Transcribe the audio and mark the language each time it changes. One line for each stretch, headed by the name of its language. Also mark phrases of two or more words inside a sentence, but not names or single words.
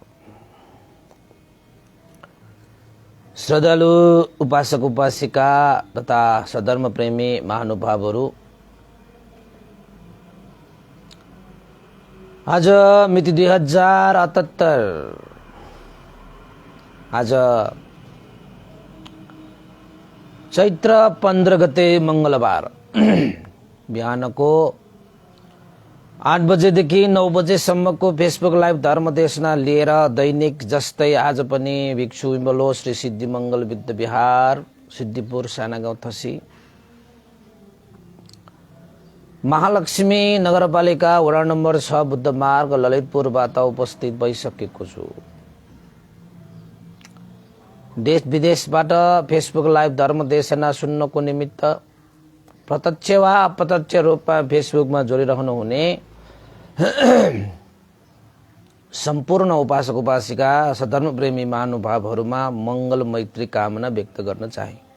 Nepali: श्रद्धालु उपासक उपासिका तथा सधर्म प्रेमी महानुभावहरू, आज मिति 2078, आज चैत्र 15 गते मंगलबार बिहानको 8 बजेदेखि 9 बजेसम्मको फेसबुक लाइभ धर्म देशना लिएर दैनिक जस्तै आज पनि भिक्षु विमलो श्री सिद्धि मंगल विद्ध विहार सिद्धिपुर साना गाउँ थसी महालक्ष्मी नगरपालिका वडा नम्बर 6 बुद्ध मार्ग ललितपुरबाट उपस्थित भइसकेको छु। देश विदेशबाट फेसबुक लाइभ धर्म देशना सुन्नको निमित्त प्रत्यक्ष वा अप्रत्यक्ष रूपमा फेसबुकमा जोडिरहनु हुने सम्पूर्ण उपासक उपासिका सधर्म प्रेमी महानुभावहरूमा मंगल मैत्री कामना व्यक्त गर्न चाहे।